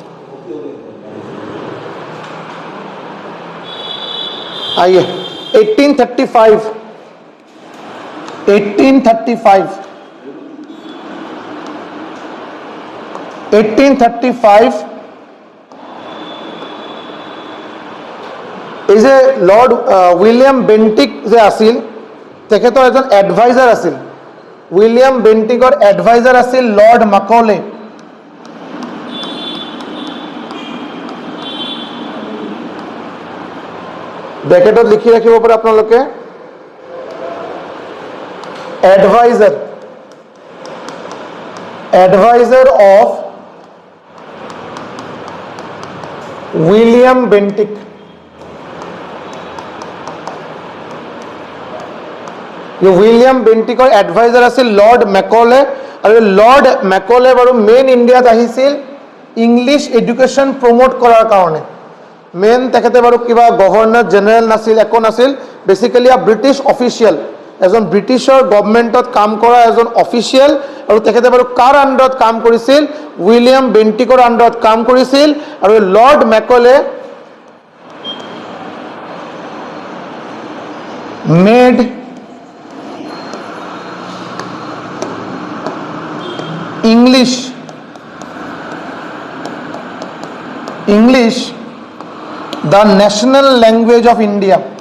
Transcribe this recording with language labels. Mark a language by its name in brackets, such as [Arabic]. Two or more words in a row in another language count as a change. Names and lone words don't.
[Assamese] आइए 1835, 1835 1835 [English] is a Lord William Bentinck [Assamese] যে আছিল, তেখেতৰ এজন এডভাইজাৰ আছিল, উইলিয়াম বেণ্টিংকৰ এডভাইজাৰ আছিল লৰ্ড মেকলে। ব্ৰেকেটত লিখি ৰাখিব পাৰে আপোনালোকে, এডভাইজাৰ, [English] adviser of William Bentinck. [Assamese] এই উইলিয়াম বেণ্টিংকৰ এডভাইজাৰ আছিল লৰ্ড মেকলে, আৰু লৰ্ড মেকলে বাৰু মেইন ইণ্ডিয়াত আহিছিল [English] English education promote [Assamese] কৰাৰ কাৰণে। মেইন তেখেতে বাৰু কিবা [English] Governor General [Assamese] নাছিল, একো নাছিল, [English] basically British official, [Assamese] এজন ব্ৰিটিছৰ গৱৰ্ণমেণ্টত কাম কৰা এজন অফিচিয়েল, আৰু তেখেতে বাৰু কাৰ আণ্ডাৰত কাম কৰিছিল, উইলিয়াম বেণ্টিংকৰ আণ্ডাৰত কাম কৰিছিল। [English] और Lord Macaulay made English the national language of India।